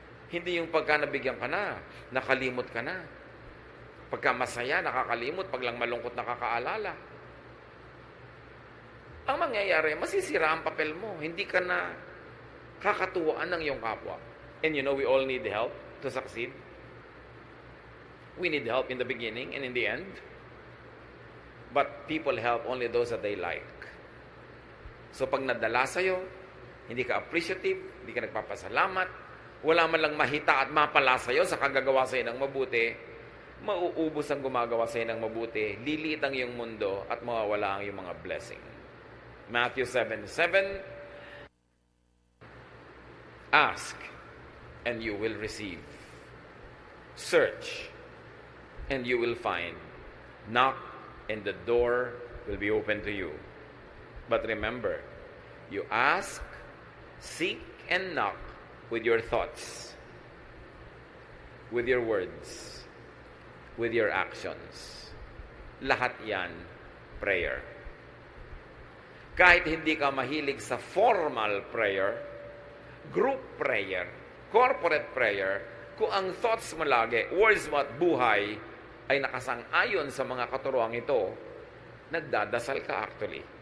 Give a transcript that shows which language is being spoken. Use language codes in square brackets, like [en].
[tl] Hindi yung pagka nabigyan ka na, nakalimot ka na. Pagka masaya, nakakalimot, pag lang malungkot, nakakaalala. Ang mangyayari, masisira ang papel mo. Hindi ka na kakatuwaan ng iyong kapwa. [en] And you know, we all need help to succeed. We need help in the beginning and in the end. But people help only those that they like. [tl] So pag nadala sa'yo, hindi ka appreciative, hindi ka nagpapasalamat, wala man lang mahita at mapala sa'yo sa kagagawa sa'yo ng mabuti, mauubos ang gumagawa sa'yo ng mabuti, lilit ang iyong mundo at mawawala ang iyong mga blessing. [en] Matthew 7:7, ask, and you will receive. Search, and you will find. Knock, and the door will be open to you. But remember, you ask, seek, and knock with your thoughts, with your words, with your actions. [tl] Lahat yan, prayer. Kahit hindi ka mahilig sa [en] formal prayer, group prayer, corporate prayer, [tl] kung ang thoughts mo lagi, words mo at buhay, ay nakasang-ayon sa mga katuruang ito, nagdadasal ka actually.